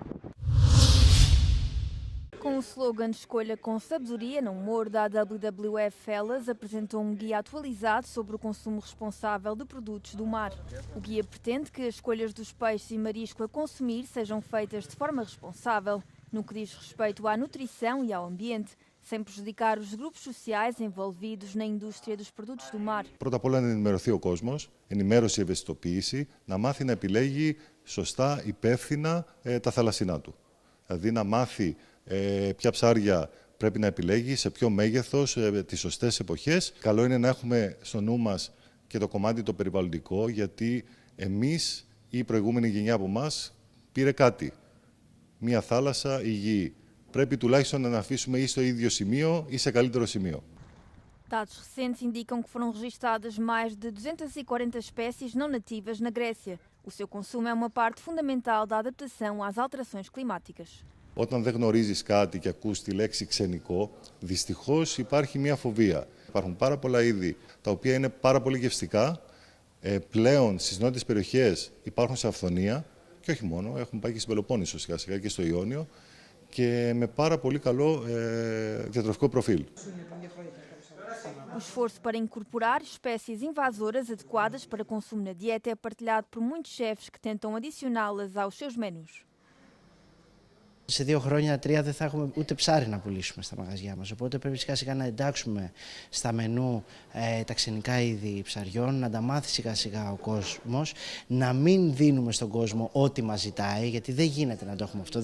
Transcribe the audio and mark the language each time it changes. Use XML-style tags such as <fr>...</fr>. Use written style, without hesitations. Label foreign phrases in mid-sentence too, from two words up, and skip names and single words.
<pt>Com o slogan Escolha com Sabedoria no humor, da WWF Fellas apresentou um guia atualizado sobre o consumo responsável de produtos do mar. O guia pretende que as escolhas dos peixes e marisco a consumir sejam feitas de forma responsável, no que diz respeito à nutrição e ao ambiente, sem prejudicar os grupos sociais envolvidos na indústria dos produtos do mar.</pt> <el>Πρώτα απ' όλα να ενημερωθεί ο κόσμος, ενημέρωση, ευαισθητοποίηση, να μάθει να επιλέγει σωστά, υπεύθυνα τα θαλασσινά του. Δηλαδή να μάθει ποια ψάρια πρέπει να επιλέγει σε ποιο μέγεθος, τις σωστές εποχές. Καλό είναι να έχουμε στο νου μας και το κομμάτι το περιβαλλοντικό, γιατί εμείς ή η προηγούμενη γενιά από εμάς πήρε κάτι. Μία θάλασσα, η γη. Πρέπει tulaistão να afήσουμε ή στο ίδιο σημείο ή σε καλύτερο σημείο.</el> <pt>Dados recentes indicam que foram registadas mais de 240 espécies não nativas na Grécia. O seu consumo é uma parte fundamental da adaptação às alterações climáticas.</pt> <el>Όταν δεν γνωρίζεις κάτι και ακούς τη λέξη ξενικό, δυστυχώς υπάρχει μια φοβία. Υπάρχουν πάρα πολλά είδη τα οποία είναι πάρα πολύ γευστικά. Πλέον στις νότιες περιοχές υπάρχουν σε αυθονία και όχι μόνο, έχουν πάει και στην Πελοπόννησο σιγά σιγά και στο Ιόνιο και με πάρα πολύ καλό διατροφικό προφίλ.</el> <pt>O esforço para incorporar espécies invasoras adequadas para consumo na dieta é partilhado por muitos chefes que tentam adicioná-las aos seus menus.</pt> <el>Σε 2 χρόνια, 3 δεν θα έχουμε ούτε ψάρι να πουλήσουμε στα μαγαζιά μας. Οπότε πρέπει σιγά σιγά να εντάξουμε στα μενού τα ξενικά είδη ψαριών, να τα μάθει σιγά σιγά ο κόσμος, να μην δίνουμε στον κόσμο ό,τι μας ζητάει, γιατί δεν γίνεται να το έχουμε αυτό.</el>